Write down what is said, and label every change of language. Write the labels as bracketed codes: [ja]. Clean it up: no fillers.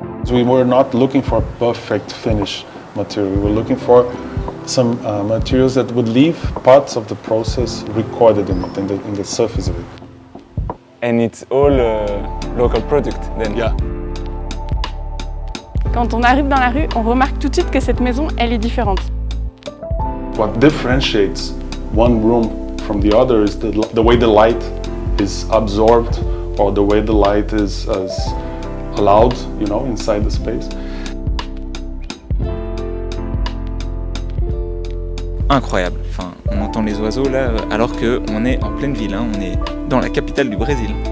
[en] We were not looking for a perfect finish material. We were looking for some materials that would leave parts of the process recorded in it, in the surface of it. And it's all local product then? Yeah. [fr] Quand on arrive dans la rue, on remarque tout de suite que cette maison, elle est différente. [en] What differentiates one room from the other is the way the light is absorbed or the way the light is allowed, you know, inside the space. [fr] Incroyable, enfin, on entend les oiseaux là alors qu'on est en pleine ville, hein, on est dans la capitale du Brésil.